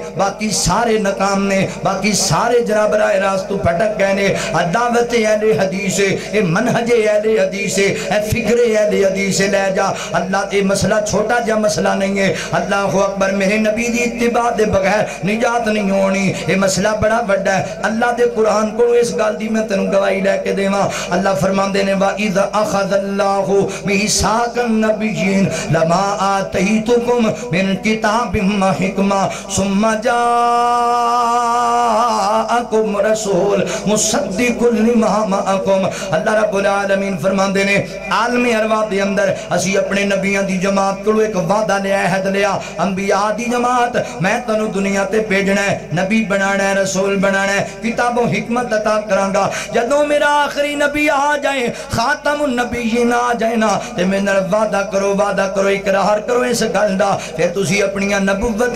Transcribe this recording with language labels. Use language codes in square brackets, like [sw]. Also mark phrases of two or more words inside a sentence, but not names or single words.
[pa] ਬਾਕੀ ਸਾਰੇ ਨਾਕਾਮ ਨੇ ਬਾਕੀ ਸਾਰੇ ਜਨਾਬ ਰਾਹ ਰਾਸਤ ਤੋ ਭਟਕ ਗਏ ਨੇ ਦਾਵਤ ਅਹਲੇ ਹਦੀਸ ਹੈ ਮਨਹਜ ਅਹਲੇ ਹਦੀਸ ਹੈ ਫ਼ਿਕਰ ਅਹਲੇ ਹਦੀਸ ਲੇ ਜਾ ਅੱਲਾਹ ਯੇ ਮਸਲਾ ਛੋਟਾ ਜਾ ਮਸਲਾ ਨਹੀਂ ਹੈ [ar] الله أكبر [pa] ਮੇਰੇ ਨਬੀ ਦੀ ਇੱਤਿਬਾ ਦੇ ਬਗ਼ੈਰ ਨਿਜਾਤ ਨਹੀਂ ਹੋਣੀ ਯੇ ਮਸਲਾ ਬੜਾ ਬੜਾ ਹੈ ਅੱਲਾਹ ਦੇ ਕੁਰਾਨ ਕੋ ਇਸ ਗੱਲ ਦੀ ਮੈਂ ਤੈਨੂੰ ਗਵਾਹੀ ਲੈਕੇ ਦੇਵਾਂ ਅੱਲਾਹ ਫ਼ਰਮਾਂਦੇ ਨੇ [ar] وإذ أخذ الله ميثاق النبيين لما آتيتكم من كتاب وحكمة ثم جاءكم رسول مصدق لما معكم [pa] अल्लाह [ar] رب العالمين [pa] ਫ਼ਰਮਾਂਦੇ ਨੇ ਆਲਮ ਅਰਵਾ ਦੇ ਅੰਦਰ ਅਸੀ ਅਪਣੇ ਨਬੀਆਂ ਦੀ ਜਮਾਤ ਕੋ ਏਕ ਵਾਦਾ ਲਿਆ ਅਹਦ ਲਿਆ ਅੰਬਿਆ ਦੀ ਜਮਾਤ ਮੈਂ ਤੈਨੂੰ ਦੁਨੀਆ ਤੇ ਭੇਜਣਾ ਹੈ ਨਬੀ ਬਣਾਣਾ ਹੈ ਰਸੂਲ ਬਣਾਣਾ ਹੈ ਕਿਤਾਬੋਂ ਹਿਕਮਤ ਅਤਾ ਕਰਾਂਗਾ ਜਦੋਂ ਮੇਰਾ ਆਖ਼ਰੀ ਨਬੀ ਆ ਜਾਏ [ar] خاتم النبيين [pa] ਆ ਜਾਏ ਨਾ ਤੇ ਮੇਰੇ ਨਾਲ ਵਾਦਾ ਕਰੋ ਇਕਰਾਰ ਕਰੋ ਇਸ ਗੱਲ ਦਾ ਫਿਰ ਤੁਸੀ ਅਪਣੀਆਂ ਨਬੁੱਵਤਾਂ